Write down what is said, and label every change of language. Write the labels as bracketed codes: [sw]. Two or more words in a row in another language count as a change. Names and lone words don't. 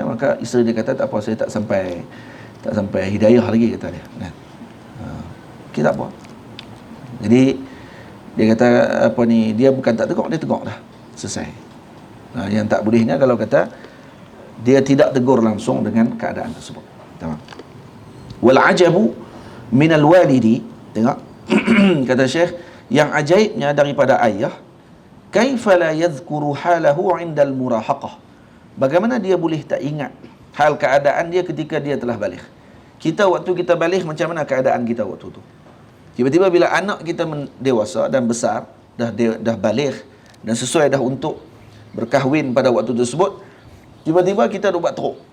[ms] Maka isteri dia kata tak apa, saya tak sampai hidayah lagi, kata dia kan. Kita apa, jadi dia kata apa ni, dia bukan tak tegur, dia tegur dah, selesai. Yang tak bolehnya kalau kata dia tidak tegur langsung dengan keadaan tersebut. [ar] Tamam. Wal ajabu minal walidi, [ms] tengok kata Syekh, yang ajaibnya daripada ayah, [ar] kaifa la yadhkuru halahu 'inda al-murahaqah. [ms] Bagaimana dia boleh tak ingat hal keadaan dia ketika dia telah balik. Kita waktu kita balik, macam mana keadaan kita waktu tu? Tiba-tiba bila anak kita dewasa dan besar, dah balik dan sesuai dah untuk berkahwin pada waktu tersebut, tiba-tiba kita dah buat teruk.